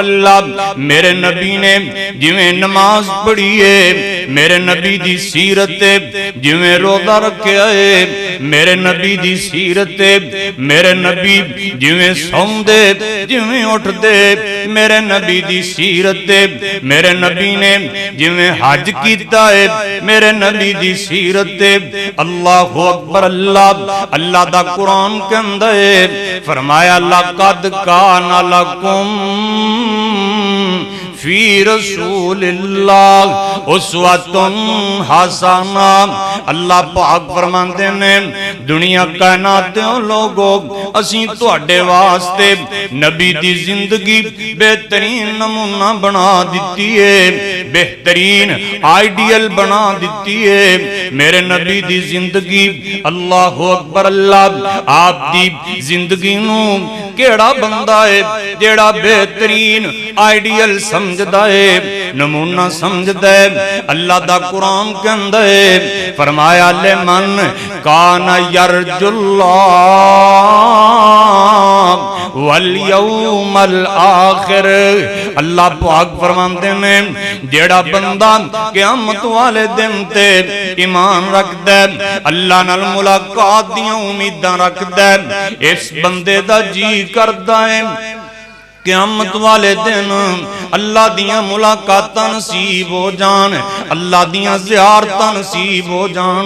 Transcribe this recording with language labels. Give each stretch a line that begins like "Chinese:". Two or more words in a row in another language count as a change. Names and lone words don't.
Punjabi: میرے نبی نے جیویں نماز پڑھی ہے میرے نبی دی سیرت جیویں روزہ رکھیا ہے میرے نبی دی سیرت میرے نبی جیویں سوندے جیویں اٹھدے میرے نبی دی سیرت میرے نبی نے جیویں حج کیتا ہے میرے نبی دی سیرت.
Arabic: الله أكبر.
Punjabi: اللہ دا قرآن کہندا ہے فرمایا
Arabic: لقد كان لكم في رسول الله أسوة حسنة.
Punjabi: اللہ پاک فرماتے نے دنیا کائنات لوکو اسی تہاڈے واسطے نبی دی زندگی بہترین نمونہ بنا دتی ہے بہترین آئیڈیل بنا دتی ہے میرے نبی دی زندگی.
Arabic: الله أكبر.
Punjabi: اللہ آپ دی زندگی نوں کیہڑا بندہ ہے جیہڑا بہترین آئیڈیل سمجھدا ہے نمونہ سمجھدا ہے. اللہ دا قرآن کہندا ہے فرمایا
Arabic: لمن كان يرجو الله واليوم الآخر.
Punjabi: اللہ پاک فرماتے نے جیہڑا بندہ قیامت والے دن تے ایمان رکھدا ہے اللہ نال ملاقات دی امیداں رکھدا ہے اس بندے دا جی کردا ہے قیامت والے دن اللہ دیاں ملاقاتاں نصیب ہو جان اللہ دیاں زیارتاں نصیب ہو جان.